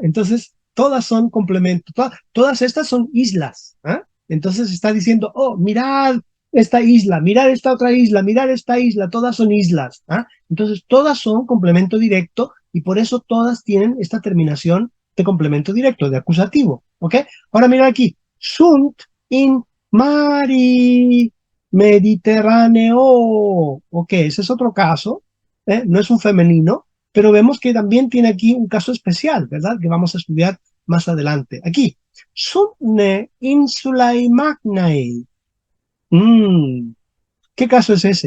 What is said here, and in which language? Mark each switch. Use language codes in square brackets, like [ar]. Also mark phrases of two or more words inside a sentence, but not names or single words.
[es] Entonces, todas son complementos, todas estas son islas. ¿Ah? Entonces está diciendo, oh, mirad esta isla, mirad esta otra isla, mirad esta isla, todas son islas. ¿Ah? Entonces, todas son complemento directo y por eso todas tienen esta terminación de complemento directo, de acusativo. ¿Ok? Ahora mira aquí, [la] sunt in Mari, Mediterráneo. [es] Ok, ese es otro caso, ¿eh? No es un femenino, pero vemos que también tiene aquí un caso especial, ¿verdad? Que vamos a estudiar más adelante. Aquí, [la] Sumne Insulae Magnae. [es] Mm, ¿Qué caso es ese?